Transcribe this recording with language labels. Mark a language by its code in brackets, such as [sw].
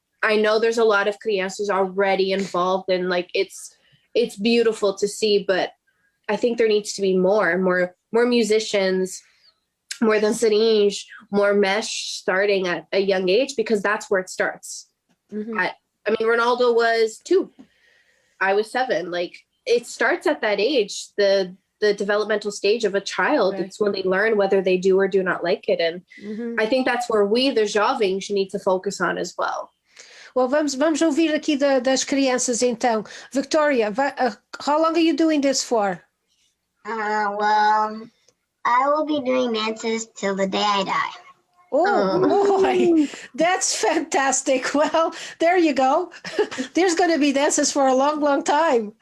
[en] I know there's a lot of crianças already involved, and like it's beautiful to see, but I think there needs to be more musicians, more dançarinos, more mesh starting at a young age, because that's where it starts. Ronaldo was 2. I was 7. Like it starts at that age, the developmental stage of a child. Right. It's when they learn whether they do or do not like it. And I think that's where we, the Jovens, need to focus on as well. [pt] Well, vamos ouvir aqui das crianças então. [en] Victoria, how long are you doing this for? Well, I will be doing dances till the day I die. Oh boy, that's fantastic. Well, there you go. There's going to be dances for a long, long time.